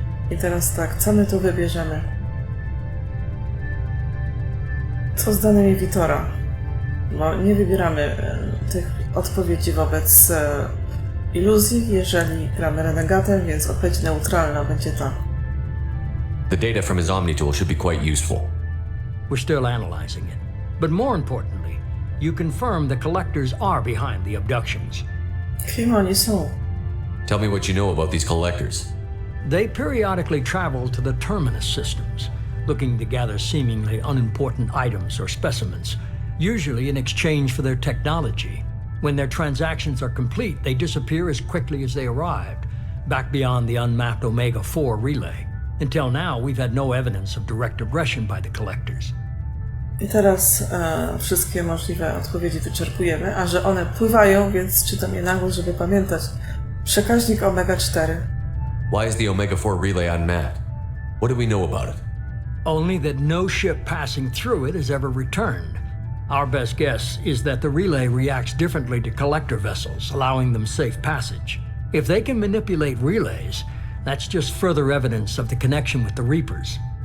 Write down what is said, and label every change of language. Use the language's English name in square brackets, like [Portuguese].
[Polish] I teraz tak, co my tu wybierzemy? Co z danymi Vitora? Bo nie wybieramy tych odpowiedzi wobec iluzji, jeżeli gramy renegatem, więc odpowiedź neutralna będzie ta. [English] The data from his Omnitool should be quite useful. We're still analyzing it. But more importantly, you confirm the collectors are behind the abductions. [Polish] Kim oni są? [English] Tell me what you know about these collectors. They periodically travel to the terminus systems, looking to gather seemingly unimportant items or specimens, usually in exchange for their technology. When their transactions are complete, they disappear as quickly as they arrived, back beyond the unmapped Omega-4 relay. Until now, we've had no evidence of direct aggression by the collectors. [Polish] I teraz wszystkie możliwe odpowiedzi wyczerpujemy, a że one pływają, więc czytam je na głos, żeby pamiętać. Przekaźnik Omega-4. [English] Why is the Omega-4 relay unmapped? What do we know about it? Only that no ship passing through it has ever returned. Our best guess is that the relay reacts differently to collector vessels, allowing them safe passage. If they can manipulate relays, that's just further evidence of the connection with the Reapers.